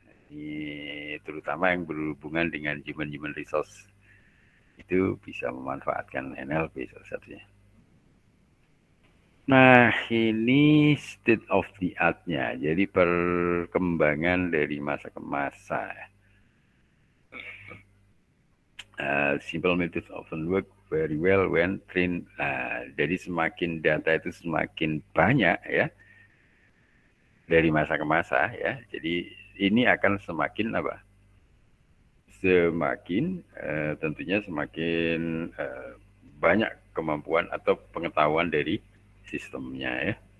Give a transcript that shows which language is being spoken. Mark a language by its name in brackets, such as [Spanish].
[Indonesian] Ini terutama yang berhubungan dengan human resource, itu bisa memanfaatkan NLP salah satunya. Nah, ini [English] state of the art- [Indonesian] nya. Jadi perkembangan dari masa ke masa. [English] Simple methods often work very well when trained. [Indonesian] Jadi semakin data itu semakin banyak ya dari masa ke masa ya. Jadi ini akan semakin apa? Semakin tentunya semakin banyak kemampuan atau pengetahuan dari sistemnya ya.